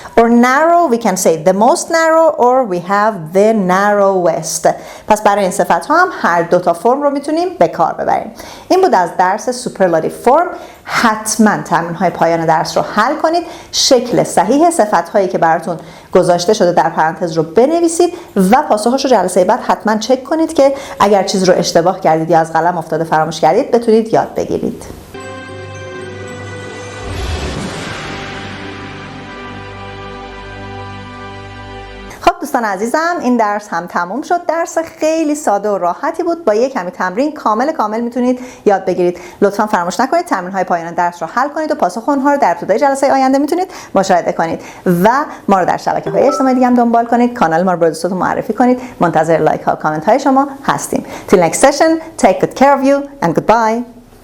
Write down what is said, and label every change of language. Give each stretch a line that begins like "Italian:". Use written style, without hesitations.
English: Or narrow, we can say the most narrow or we have the narrowest.
Persian: پس برای این صفت ها هم هر 2 تا فرم رو میتونیم به کار ببریم. این بود از درس Superlative Form. حتما تمرین های پایان درس رو حل کنید. شکل صحیح صفت هایی که براتون گذاشته شده در پرانتز رو بنویسید و پاسخش رو جلسه بعد حتما چک کنید که اگر چیز رو اشتباه کردید یا از قلم افتاده فراموش کردید بتونید یاد بگیرید. دوستان عزیزم این درس هم تموم شد. درس خیلی ساده و راحتی بود. با یک کمی تمرین کامل میتونید یاد بگیرید. لطفا فراموش نکنید تمرین های پایان درس رو حل کنید و پاسخ اونها رو در ابتدای جلسه آینده میتونید مشاهده کنید و ما رو در شبکه‌های اجتماعی دیگه هم دنبال کنید. کانال ما رو به دوستاتون معرفی کنید. منتظر لایک ها و کامنت های شما هستیم.
English: Till next session, take good care of you and goodbye.